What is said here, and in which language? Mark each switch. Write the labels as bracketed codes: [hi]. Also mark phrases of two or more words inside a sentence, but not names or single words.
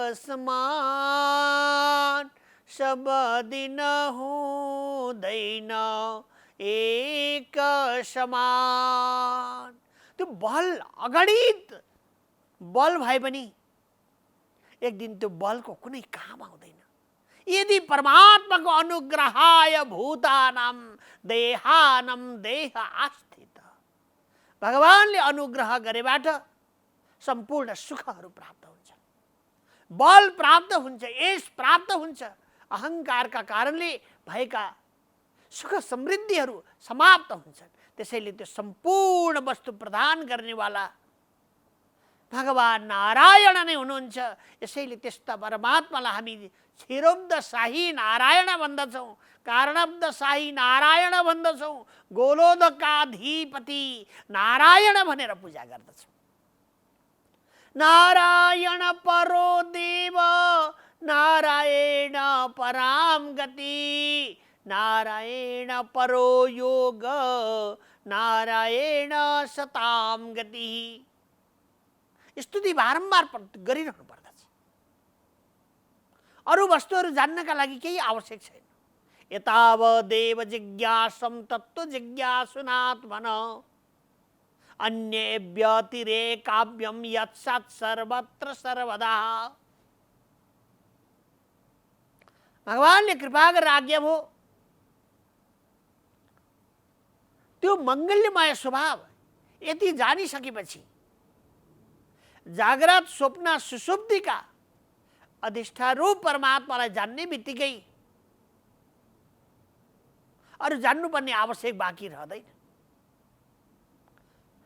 [ne] समान, सब दिन हुँदैन एक समान। त्यो बल अगणित बल भए पनि एक दिन त्यो बलको कुनै काम आउँदैन यदि परमात्माको [sa] अनुग्रहाय भूतानां देहानां देह आस्थित। [ne] भगवानले अनुग्रह गरेबाट सम्पूर्ण सुखहरू प्राप्त हुन्छ, बल प्राप्त हुन्छ, यश प्राप्त हुन्छ, अहंकारका कारणले भएका सुख समृद्धिहरू समाप्त हुन्छन्। त्यसैले त्यो सम्पूर्ण वस्तु प्रदान गर्नेवाला भगवान नारायण नै हुनुहुन्छ। यसैले त्यस्ता परमात्मालाई हामी क्षीरोब्द शाही नारायण भन्दछौँ, कारणब्द शाही नारायण भन्दछौँ, गोलोदकाधिपति नारायण भनेर पूजा गर्दछौँ। [sa] नारायण परो देव नारायण पराम गति, नारायण परो योग नारायण सताम गति। [ne] स्तुति बारम्बार गरिरहनु पर्दछ। अरू वस्तुहरू जान्नका लागि केही आवश्यक छैन। [sa] यतावदेव जिज्ञासं तत्त्व जिज्ञासुनात्मन, अन्ये व्यतिरेकाभ्यं यत्सत् सर्वत्र सर्वदा। [ne] भगवानले कृपा गरेर आज्ञा भयो, त्यो मङ्गल्यमय स्वभाव यति जानिसकेपछि जागृत स्वप्न सुषुप्तिका अधिष्ठारूप परमात्मालाई जान्ने बित्तिकै अरू जान्नुपर्ने आवश्यक बाँकी रहँदैन।